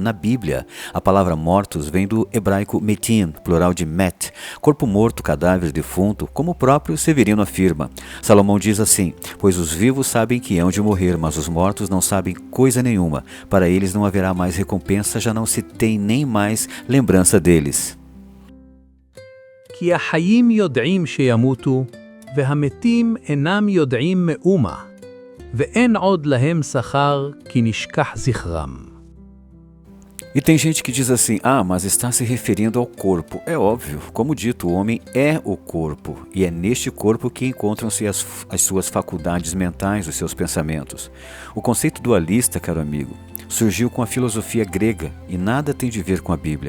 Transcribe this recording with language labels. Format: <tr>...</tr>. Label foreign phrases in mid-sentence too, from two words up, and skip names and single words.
<pt>Na Bíblia, a palavra mortos vem do hebraico metim, plural de met, corpo morto, cadáver defunto, como o próprio Severino afirma. Salomão diz assim: pois os vivos sabem que hão de morrer, mas os mortos não sabem coisa nenhuma. Para eles não haverá mais recompensa, já não se tem nem mais lembrança deles.</pt> <he>כי החיים יודעים שימותו, והמתים אינם יודעים מאומה, ואין עוד להם שכר כי נשכח זכרם.</he> <pt>E tem gente que diz assim, mas está se referindo ao corpo. É óbvio, como dito, o homem é o corpo, e é neste corpo que encontram-se as suas faculdades mentais, os seus pensamentos. O conceito dualista, caro amigo, surgiu com a filosofia grega e nada tem de ver com a Bíblia.</pt>